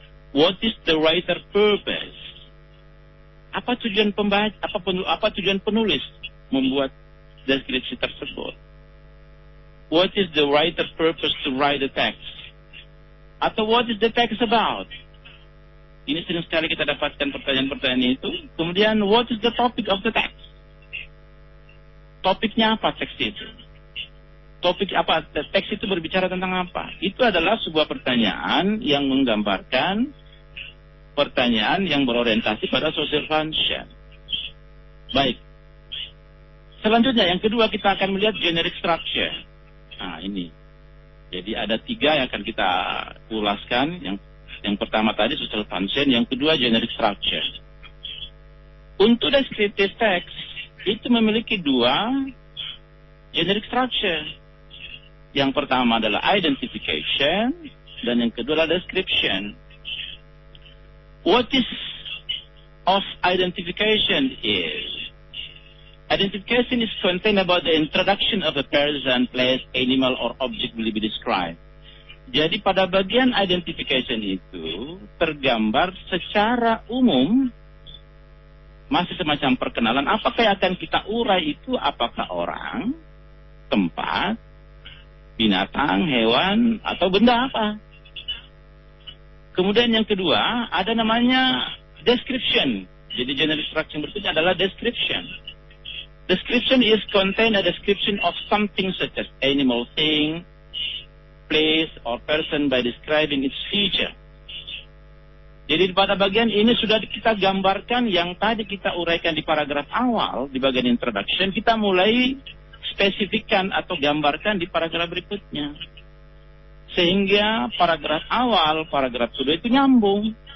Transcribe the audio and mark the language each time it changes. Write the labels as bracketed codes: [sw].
[en] What is the writer purpose? [id] Apa tujuan pembaca? Apa tujuan penulis membuat deskripsi tersebut? [en] What is the writer's purpose to write the text? [id] Atau [en] what is the text about? [id] Ini sering sekali kita dapatkan pertanyaan-pertanyaan itu. Kemudian [en] what is the topic of the text? [id] Topiknya apa teks itu? Topik apa? Teks itu berbicara tentang apa? Itu adalah sebuah pertanyaan yang menggambarkan pertanyaan yang berorientasi pada social function. Baik. Selanjutnya, yang kedua kita akan melihat generic structure. Nah, ini. Jadi ada 3 yang akan kita ulaskan. Yang pertama tadi social function, yang kedua generic structure. Untuk descriptive text, itu memiliki 2 generic structure. Yang pertama adalah identification, dan yang kedua adalah description. [en] What is of identification is, identification is contained about the introduction of a person, place, animal, or object will be described. [id] Jadi pada bagian identification itu tergambar secara umum, masih semacam perkenalan, apakah yang akan kita urai itu, apakah orang, tempat, binatang, hewan, atau benda apa. Kemudian yang kedua, ada namanya description. Jadi generic structure yang berikutnya adalah description. [en] Description is contain a description of something such as animal, thing, place, or person by describing its feature. [id] Jadi pada bagian ini sudah kita gambarkan yang tadi kita uraikan di paragraf awal, di bagian introduction, kita mulai spesifikkan atau gambarkan di paragraf berikutnya. Sehingga paragraf awal, paragraf kedua itu nyambung.